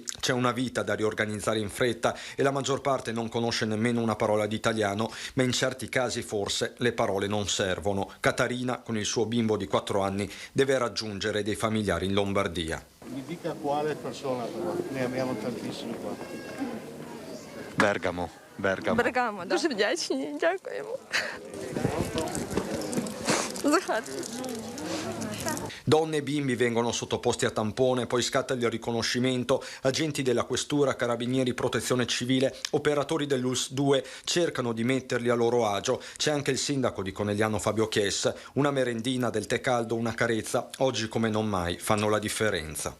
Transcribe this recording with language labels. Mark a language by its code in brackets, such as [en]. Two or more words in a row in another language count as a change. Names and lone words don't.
[it] C'è una vita da riorganizzare in fretta e la maggior parte non conosce nemmeno una parola di italiano, ma in certi casi forse le parole non servono. Catarina, con il suo bimbo di 4 anni, deve raggiungere dei familiari in Lombardia. Mi dica quale persona, ne abbiamo tantissimi qua. Bergamo. [uk] Бергамо, да. Дуже вдячні, дякуємо. [it] Donne e bimbi vengono sottoposti a tampone, poi scatta il riconoscimento, agenti della questura, carabinieri, protezione civile, operatori dell'ULS 2 cercano di metterli a loro agio. C'è anche il sindaco di Conegliano Fabio Chies, una merendina, del tè caldo, una carezza, oggi come non mai fanno la differenza.